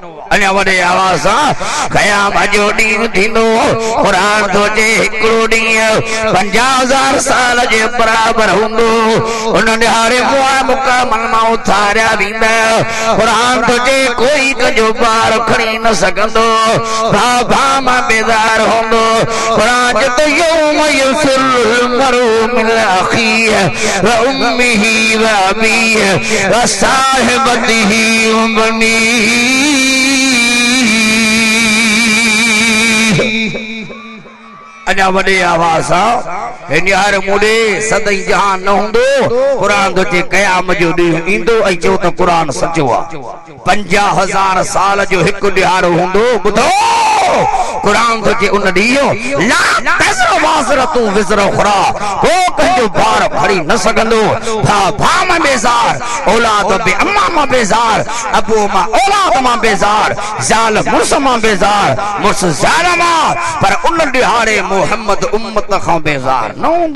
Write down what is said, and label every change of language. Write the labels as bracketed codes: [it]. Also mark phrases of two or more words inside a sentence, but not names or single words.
[sd] अञा वडे आवाज क़याम जो ॾींहुं थींदो क़ुरान थो चए हिकिड़ो ॾींहुं 50,000 साल जे बराबर हूंदो। उन ॾिहाड़े मुक़ामन मां उथारिया वेंदा। क़ुरान थो चए कोई कंहिंजो ॿार खणी न सघंदो, भाउ भाउ मां बेज़ार हूंदो। क़ुरान चए [ar] يوم يفر المرء من أخيه وأمه وأبيه وصاحبته وبنيه. [sd] अञा वडे आवाज यार मुडे सदई जहान न हूंदो। क़ुरान तो चे क़याम जो ॾींहुं ईंदो ऐं चयो त क़ुरान सचो आहे। 50,000 साल जो हिकु ॾिहाड़ो हूंदो। ॿुधो क़ुरान तो चे उन ॾींहुं [ar] لا تزر وازرة وزر أخرى, [sd] को कंहिंजो ॿार खणी न सघंदो। भाउ भाउ मां बेज़ार, औलाद बे अम्मा मां बेज़ार, अबू मां औलाद मां बेज़ार, ज़ाल मुर्स मां बेज़ार, मुर्स ज़ाल मां। पर उन ॾिहाड़े मोहम्मद उम्मत खां बेज़ार न हूंदो।